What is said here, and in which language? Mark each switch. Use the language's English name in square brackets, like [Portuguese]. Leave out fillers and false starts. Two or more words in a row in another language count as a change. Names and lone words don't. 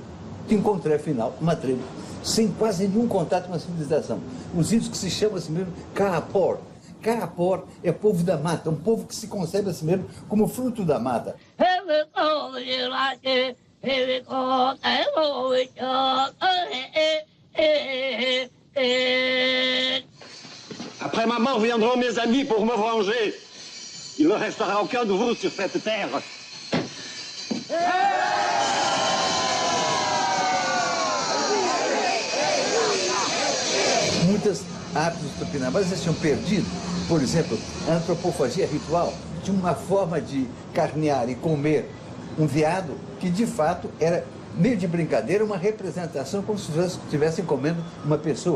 [Portuguese] Encontrei, afinal, uma tribo sem quase nenhum contato com a civilização. Os índios que se chamam assim mesmo Kaapor. Kaapor é povo da mata, um povo que se concebe assim mesmo como fruto da mata. [French] Après ma mort viendront mes amis pour me venger. Il ne restera aucun de vous sur cette terre. [Portuguese] Muitas aves dos Tupinambás eles tinham perdido, por exemplo, a antropofagia ritual, de uma forma de carnear e comer um veado que de fato era meio de brincadeira, uma representação como se estivessem comendo uma pessoa.